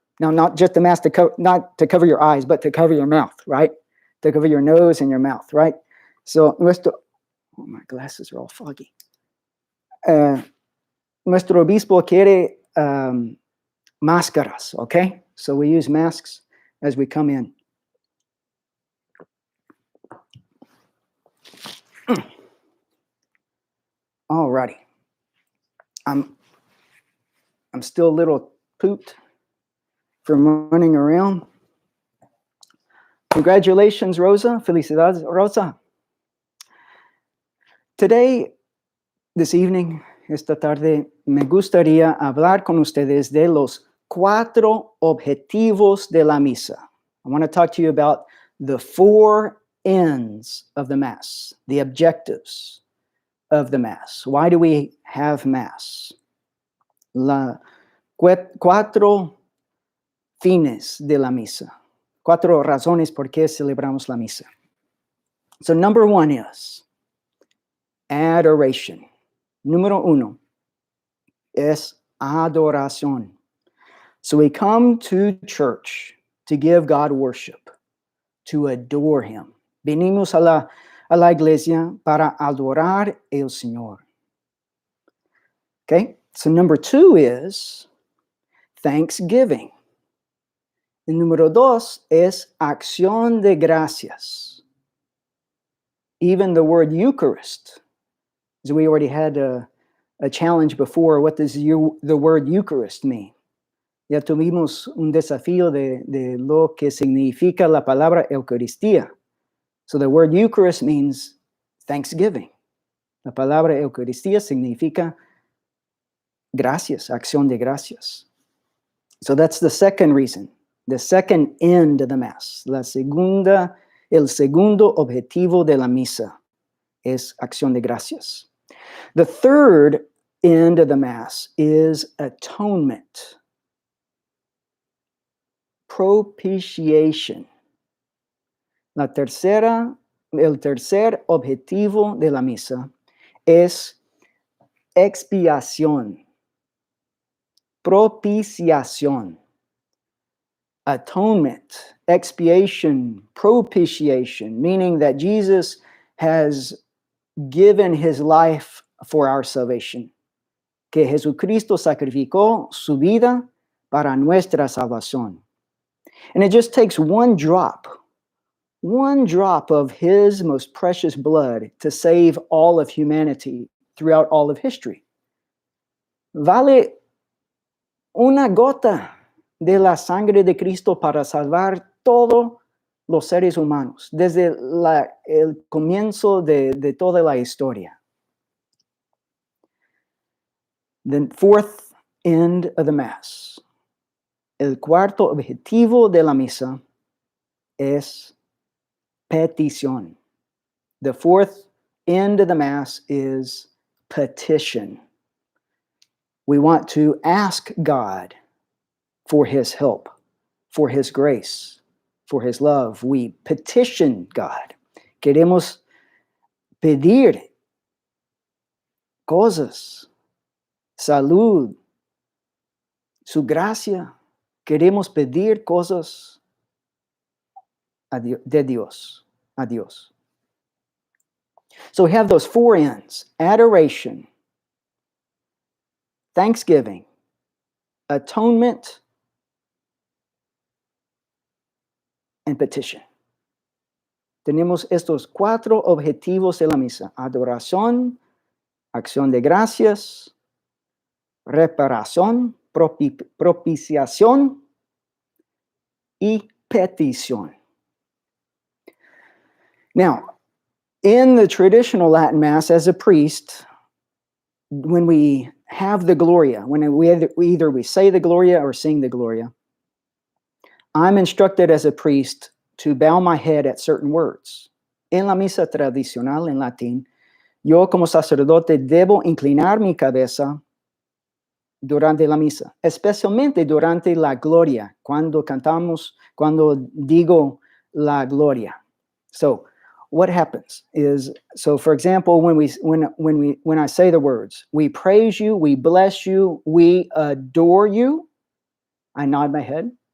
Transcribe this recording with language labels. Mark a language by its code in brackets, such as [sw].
[en] Now, not just a mask not to cover your eyes, but to cover your mouth, right? To cover your nose and your mouth, right? So, my glasses are all foggy. [es] Nuestro obispo quiere máscaras, okay? [en] So we use masks as we come in. Alrighty. I'm still a little pooped from running around. Congratulations, Rosa. [es] Felicidades, [en] Rosa. Today, this evening, [es] esta tarde, me gustaría hablar con ustedes de los 4 objetivos de la misa. [en] I want to talk to you about the 4 ends of the Mass, the objectives of the Mass. Why do we have Mass? [es] 4 fines de la misa. 4 razones por qué celebramos la misa. [en] So number 1 is adoration. [es] Número 1 es adoración. [en] So we come to church to give God worship, to adore Him. [es] Venimos a la iglesia para adorar el Señor. [en] Okay, so number 2 is thanksgiving. [es] And número 2 es acción de gracias. [en] Even the word Eucharist, as we already had a challenge before, what does the word Eucharist mean? [es] Ya tuvimos un desafío de lo que significa la palabra Eucaristía. [en] So the word Eucharist means thanksgiving. [es] La palabra Eucaristía significa gracias, acción de gracias. [en] So that's the second reason, the second end of the Mass. [es] El segundo objetivo de la misa es acción de gracias. [en] The third end of the Mass is atonement, propitiation. [es] El tercer objetivo de la misa es expiación, propiciación, [en] atonement, expiation, propitiation, meaning that Jesus has given his life for our salvation, [es] que Jesucristo sacrificó su vida para nuestra salvación. [en] And it just takes one drop of his most precious blood to save all of humanity throughout all of history. [es] Vale una gota de la sangre de Cristo para salvar todos los seres humanos, desde el comienzo de toda la historia. [en] The fourth end of the Mass. [es] El cuarto objetivo de la misa es petición. [en] The fourth end of the Mass is petition. We want to ask God for his help, for his grace, for his love. We petition God. [es] Queremos pedir cosas, salud, su gracia. Queremos pedir cosas de Dios, a Dios. [en] So we have those four ends: adoration, thanksgiving, atonement, and petition. [es] Tenemos estos cuatro objetivos de la misa: adoración, acción de gracias, reparación, propiciación y petición. [en] Now, in the traditional Latin Mass, as a priest, when we have the Gloria, when we say the Gloria or sing the Gloria, I'm instructed as a priest to bow my head at certain words. [es] En la misa tradicional en latín, yo como sacerdote debo inclinar mi cabeza durante la misa, especialmente durante la Gloria, cuando cantamos, cuando digo la Gloria. [en] So, what happens is, so for example, when I say the words, we praise you, we bless you, we adore you, I nod my head.